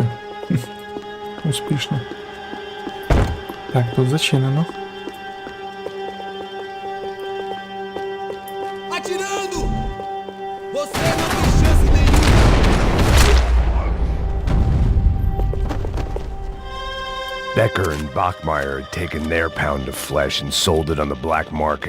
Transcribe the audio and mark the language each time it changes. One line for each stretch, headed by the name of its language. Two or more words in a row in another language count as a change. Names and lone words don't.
Ukrainian: Успішно. Так, тут зачинено.
Portuguese: Atirando! Você não tem chance nenhuma!
English: Becker and Bachmeyer had taken their pound of flesh and sold it on the black market.